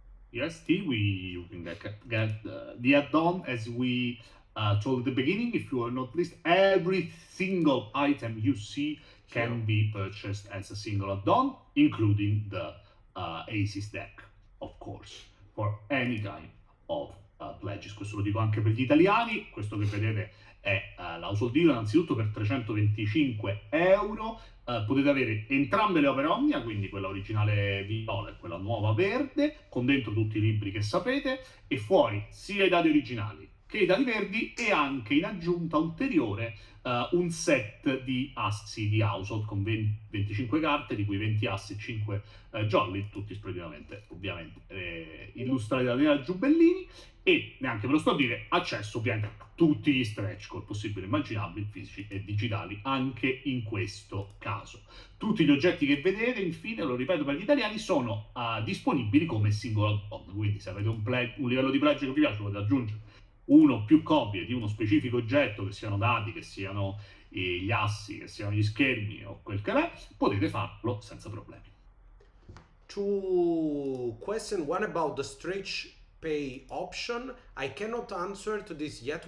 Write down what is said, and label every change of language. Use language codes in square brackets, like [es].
[en] Yes, Steve, you can get the add-on as we told at the beginning. If you are not list, every single item you see can be purchased as a single add-on, including the Aces deck, of course, for any kind of pledges. [it] Questo lo dico anche per gli italiani. Questo che vedete è l'household deal, innanzitutto per 325 euro. Potete avere entrambe le opere Omnia, quindi quella originale viola e quella nuova verde, con dentro tutti i libri che sapete, e fuori sia i dadi originali che i dadi verdi, e anche in aggiunta ulteriore un set di assi di household con 25 carte, di cui 20 assi e 5 jolly, tutti splendidamente ovviamente illustrati da Daniela Giubellini, e neanche ve lo sto a dire, accesso ovviamente a tutti gli stretch goal possibili e immaginabili, fisici e digitali, anche in questo caso. Tutti gli oggetti che vedete, infine, lo ripeto per gli italiani, sono disponibili come singolo add-on, quindi se avete un livello di pledge che vi piace, potete aggiungere uno o più copie di uno specifico oggetto, che siano dadi, che siano gli assi, che siano gli schermi o quel che è, potete farlo senza problemi. [en] 2 questions, one about the stretch pay option. I cannot answer to this yet.